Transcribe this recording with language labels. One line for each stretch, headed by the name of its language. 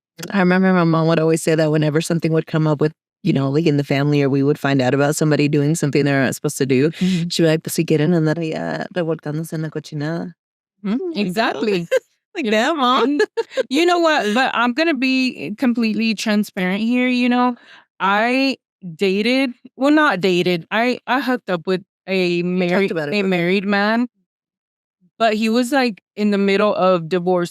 English: I remember my mom would always say that whenever something would come up with like in the family, or we would find out about somebody doing something they're not supposed to do. She'd be like,
Spanish: pues si quieren andar allá revolcándose en la cochinada.
English: Exactly. Like, damn, Mom. You know what? But I'm going to be completely transparent here. I not dated. I hooked up with a married man, but he was like in the middle of divorce.